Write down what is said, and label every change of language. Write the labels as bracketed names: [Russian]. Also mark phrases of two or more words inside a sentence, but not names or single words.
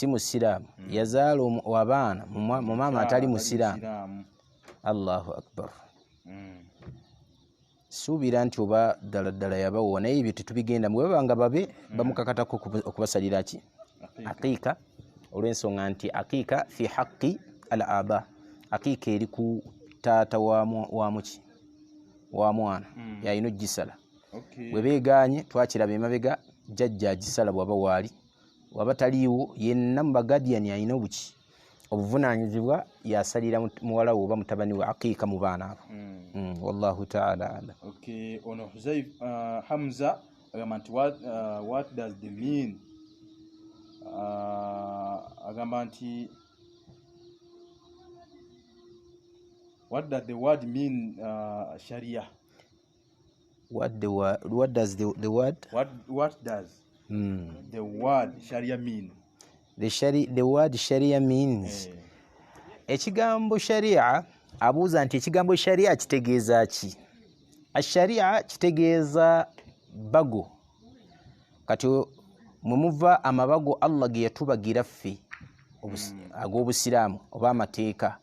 [Ganda] musiraamu yazaala abaana mu maama atali musiraamu [Arabic] الله أكبر [Ganda] suubira nti oba ddala yabawowa naye ebyo tetubigenda bwe babanga babe bamukakatako okubasalira ki aqiika olw'ensonga nti aqiika [Arabic] في حق الأب [Ganda] aqiika eri ku taata wa mwana yalina ogisala bwe beeganye twakiraba emabega jjajja agisala bwaba waali waba taliiwo yenna mu bagadiyani alina obuvunaanyizibwa yasalira muwala we oba mutabani we aqiika mu baana abo [Arabic] والله تعالى أعلم [Ganda] ono Huzaif Hamza agamba nti [English] what does the mean [Ganda] agamba nti [English] what does the word mean sharia what does the word the word sharia mean the word sharia means [Ganda] ekigambo sharia abuuza nti ekigambo sharia kitegeeza ki asharia kitegeeza bago kati mwemuva amabago Allah ge yatubagira ffe ag'obusiraamu oba amateeka.